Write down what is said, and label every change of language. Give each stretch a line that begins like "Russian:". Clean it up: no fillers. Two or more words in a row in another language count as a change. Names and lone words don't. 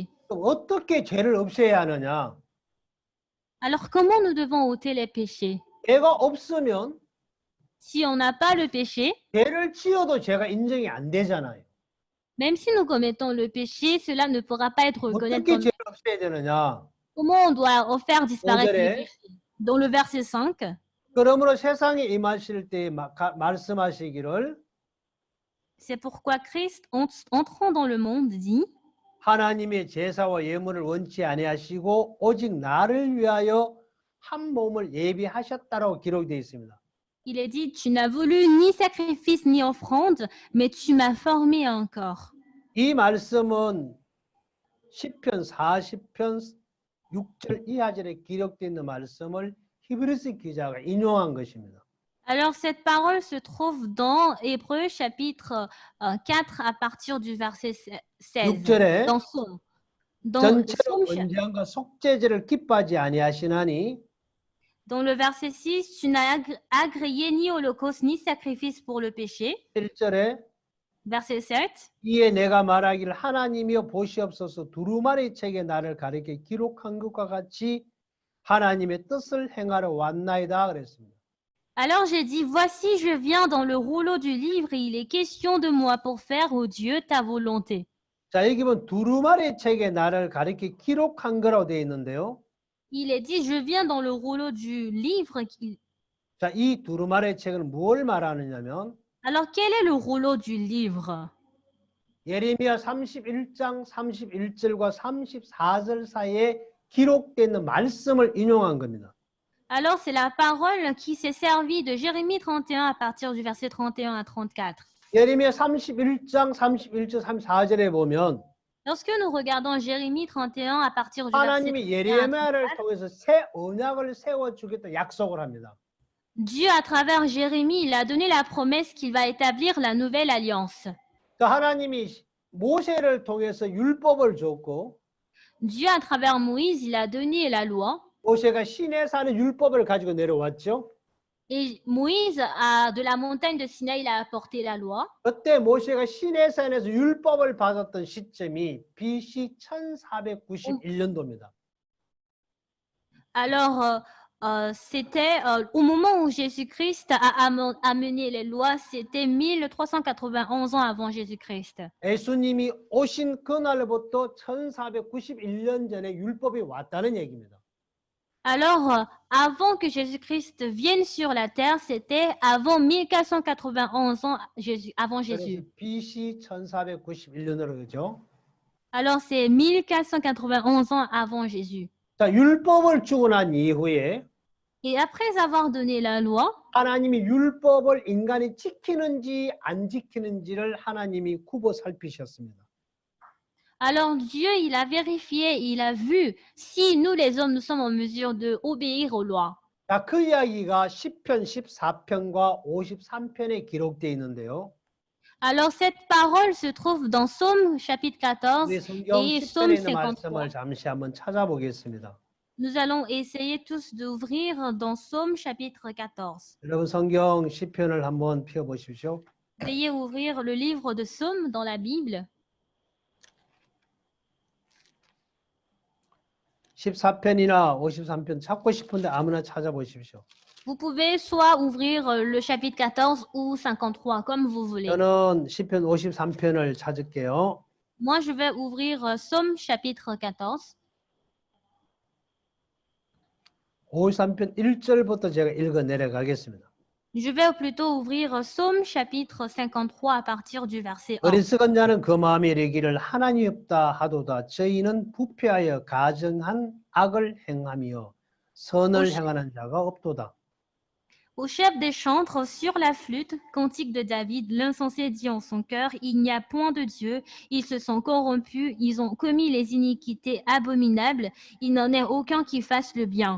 Korean: 그럼 어떻게 죄를 없애야 하느냐?
French: Alors, comment nous devons ôter les péchés?
Korean: 죄가 없으면
French: Si on n'a pas le péché,
Korean: 죄를 지어도 죄가 인정이 안 되잖아요.
French: même si nous commettons le péché, cela ne pourra pas être reconnu
Korean: 어떻게
French: comme...
Korean: 죄를 없애야 되느냐?
French: Comment on doit faire disparaître
Korean: 오절에
French: le péché? Dans le verset 5,
Korean: 그러므로 세상에 임하실 때 말씀하시기를
French: c'est pourquoi Christ, entrant dans le monde, dit
Korean: 하나님의 제사와 예물을 원치 아니하시고 오직 나를 위하여 한 몸을 예비하셨다라고 기록되어 있습니다.
French: Il est dit, tu n'as voulu ni sacrifice ni offrande, mais tu m'as formé un corps.
Korean: 이 말씀은 시편 40편 6절 이하절에 기록되어 있는 말씀을 히브리서 기자가 인용한 것입니다.
French: Alors cette parole se trouve dans Hébreux chapitre 4 à partir du verset 16.
Korean: 6절에
French: Dans Psaume.
Korean: 전체로 번제함과 속죄제를 기뻐하지 아니하시나니
French: Dans le verset 6, tu n'as agréé ni holocauste ni sacrifice pour le péché.
Korean: 1절에
French: Verset 7.
Korean: 이에 내가 말하기를 하나님이여 보시옵소서 두루마리 책에 나를 가리켜 기록한 것과 같이 하나님의 뜻을 행하러 왔나이다 그랬습니다.
French: Alors j'ai dit, voici, je viens dans le rouleau du livre et il est question de moi pour faire, ô Dieu, ta volonté.
Korean: 자, 여기 보면 두루마리 책에 나를 가리켜 기록한 거라고 되어 있는데요.
French: Il est dit, je viens dans le rouleau du livre.
Korean: 자, 이 두루마리 책은 뭘 말하느냐면
French: Alors quel est le rouleau du livre?
Korean: 예레미야 31장 31절과 34절 사이에 기록되어 있는 말씀을 인용한 겁니다.
French: Alors c'est la parole qui s'est servie de Jérémie 31 à partir du verset 31 à 34.
Korean: 예레미야 31장 31절 34절에 보면
French: Lorsque nous regardons Jérémie 31 à partir du verset
Korean: 하나님이
French: 31 à
Korean: 예레미야를
French: 34,
Korean: 통해서 새 언약을 세워주겠다 약속을 합니다.
French: Dieu, à travers Jérémie, il a donné la promesse qu'il va établir la nouvelle alliance.
Korean: 또 하나님이 모세를 통해서 율법을 줬고
French: Dieu, à travers Moïse, il a donné la loi.
Korean: 모세가 시내산의 율법을 가지고 내려왔죠.
French: Et Moïse, de la montagne de Sinaï, il a apporté la loi.
Korean: 그때 모세가 시내산에서 율법을 받았던 시점이 BC 1491년도입니다.
French: Alors, c'était au moment où Jésus-Christ a amené les lois, c'était 1391 ans avant Jésus-Christ.
Korean: 예수님이 오신 그날부터 1491년 전에 율법이 왔다는 얘기입니다.
French: Alors, avant que Jésus-Christ vienne sur la terre, c'était avant 1491 ans avant Jésus.
Korean: BC 1491년으로 그죠?
French: Alors, c'est 1491 ans avant Jésus.
Korean: 자, 율법을 주고 난 이후에
French: Et après avoir donné la loi,
Korean: 하나님이 율법을 인간이 지키는지 안 지키는지를 하나님이 굽어 살피셨습니다.
French: alors Dieu, il a vérifié, il a vu si nous, les hommes, nous sommes en mesure d'obéir aux lois.
Korean: 자, 그 이야기가 10편, 14편과 53편에 기록되어 있는데요.
French: Alors, cette parole se trouve dans Psaume chapitre 14
Korean: 우리 성경
French: et
Korean: 10편에
French: Psaume
Korean: 있는
French: 53.
Korean: 말씀을 잠시 한번 찾아보겠습니다.
French: Nous allons essayer tous d'ouvrir dans Psaume chapitre 14.
Korean: 여러분 성경 10편을 한번 펴보십시오.
French: Veuillez ouvrir le livre de Psaume dans la Bible.
Korean: 14편이나 53편 찾고 싶은데 아무나 찾아보십시오.
French: Vous pouvez soit ouvrir le chapitre 14 ou 53, comme vous voulez.
Korean: 저는 10편 53편을 찾을게요.
French: Moi, je vais ouvrir Psaume chapitre 14.
Korean: 53편 1절부터 제가 읽어 내려가겠습니다.
French: Je vais plutôt ouvrir Psaume chapitre 53 à partir du verset 1.
Korean: 어리석은 자는 그 마음에 이르기를 하나님이 없다 하도다. 저희는 부패하여 가증한 악을 행하며 선을 행하는 자가 없도다.
French: Au chef des chantres sur la flûte, cantique de David, l'insensé dit en son cœur, il n'y a point de Dieu, ils se sont corrompus, ils ont commis les iniquités abominables, il n'en est aucun qui fasse le bien.